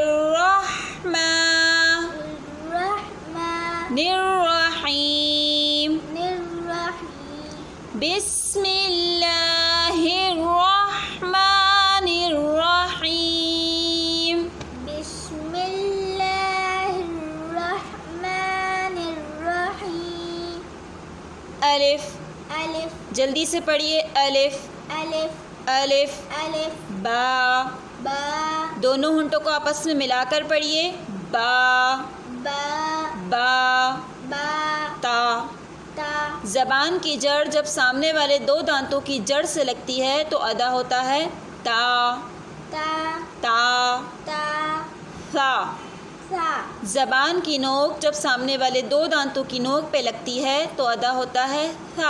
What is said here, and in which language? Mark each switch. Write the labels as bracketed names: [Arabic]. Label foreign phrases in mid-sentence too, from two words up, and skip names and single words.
[Arabic] الرحمن الرحمن الرحیم الرحیم بسم اللہ الرحمن الرحیم بسم اللہ الرحمن الرحیم [Urdu] الف الف جلدی سے پڑھیے الف الف الف الف با با دونوں ہونٹوں کو آپس میں ملا کر پڑھیے با با با با تا تا زبان کی جڑ جب سامنے والے دو دانتوں کی جڑ سے لگتی ہے تو ادا ہوتا ہے تا تا تا تا ثا ثا زبان کی نوک جب سامنے والے دو دانتوں کی نوک پہ لگتی ہے تو ادا ہوتا ہے ثا